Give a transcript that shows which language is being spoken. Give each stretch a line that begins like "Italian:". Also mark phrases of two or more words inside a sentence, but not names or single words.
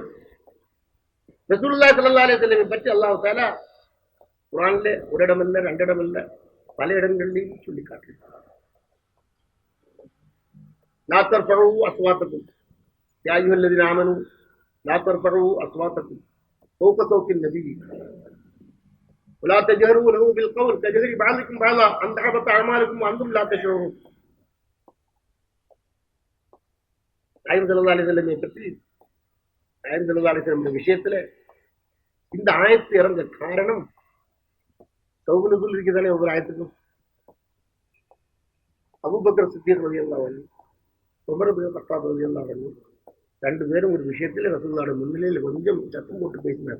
Arabic: رسول الله صلى الله عليه وسلم
Tamil: பற்றி அல்லாஹ் தஆலா குர்ஆன்ல ஒரு இடம் இல்ல, 2 இடம் இல்ல, பல இடங்களிலும் சொல்லி காட்டுகிறார்.
Arabic: لا ترفعوا أصواتكم يا أيها الذين آمنوا لا ترفعوا أصواتكم فوق صوت النبي. ولا تجهروا له بالقول كجهر بعضكم بعضا أن تحبط أعمالكم وأنتم لا تشعرون.
Tamil: நாயகம்
Arabic: صلى الله عليه وسلم
Tamil: பற்றி நாயகம்
Arabic: صلى الله عليه وسلم
Tamil: விஷயத்துல இந்த ஆயத்து இறந்த காரணம் சௌகுலுக்குள் இருக்குதானே ஒவ்வொரு ஆயத்துக்கும். அபூபக்கர் சித்திக்
Arabic: رضي الله عنه,
Tamil: உமர் இப்னு கத்தாப்
Arabic: رضي الله عنه
Tamil: ரெண்டு பேரும் ஒரு விஷயத்துல ரசூலுல்லாஹி முன்னிலையில் கொஞ்சம் சத்தம் போட்டு பேசினார்.